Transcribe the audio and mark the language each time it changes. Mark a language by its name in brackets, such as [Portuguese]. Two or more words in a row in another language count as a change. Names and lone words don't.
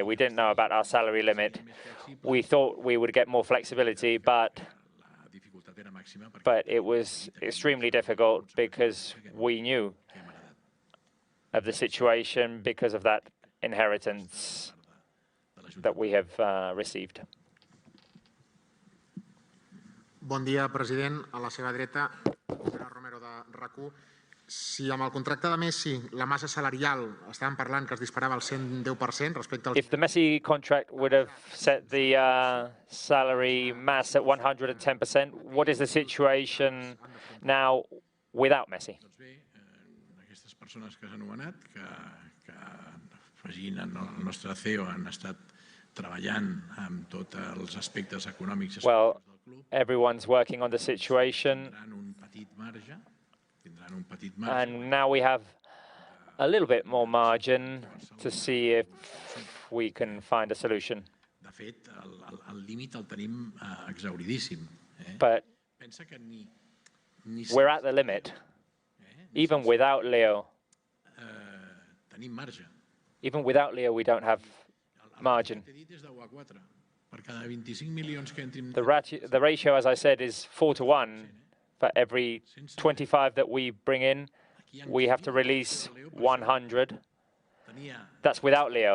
[English] We didn't know about our salary limit. We thought we would get more flexibility, but it was extremely difficult because we knew of the situation because of that inheritance that we have received. [Catalan] Bon dia, president. A la seva dreta, Romero de RAC1. Si amb el contracte de Messi la massa salarial estàvem parlant que es disparava al 110% respecte al... [English] If the Messi contract would have set the salary mass at 110%, what is the situation now without Messi? [Catalan] Doncs bé, aquestes persones que s'han anomenat, que afegint el nostre CEO han estat treballant amb tots els aspectes econòmics. [English] Well, everyone's working on the situation. And now we have a little bit more margin to see if we can find a solution. [Catalan] De fet, el límit el tenim exhauridíssim. [English] But we're at the limit. Even without Leo. [Catalan] Tenim marge. [English] Even without Leo, we don't have margin. The ratio, as I said, is 4-to-1. For every 25 that we bring in, we have to release 100. That's without Leo.